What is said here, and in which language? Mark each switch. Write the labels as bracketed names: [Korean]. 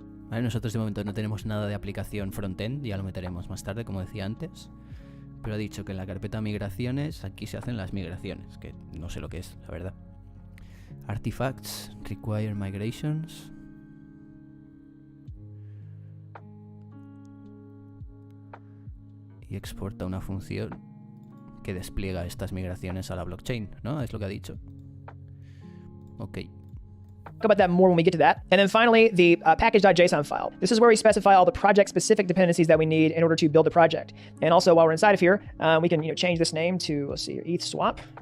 [Spanish] Vale, nosotros de momento no tenemos nada de aplicación frontend, ya lo meteremos más tarde, como decía antes. Pero ha dicho que en la carpeta migraciones, aquí se hacen las migraciones, que no sé lo que es, la verdad. [English] Artifacts, require migrations. [Spanish] Y exporta una función que despliega estas migraciones a la blockchain, ¿no? Es lo que ha dicho. Ok. [English] Talk about that more when we get to that. And then finally, the package.json file. This is where we specify all the project-specific dependencies that we need in order to build the project. And also, while we're inside of here, we can change this name to, let's see, ETH swap.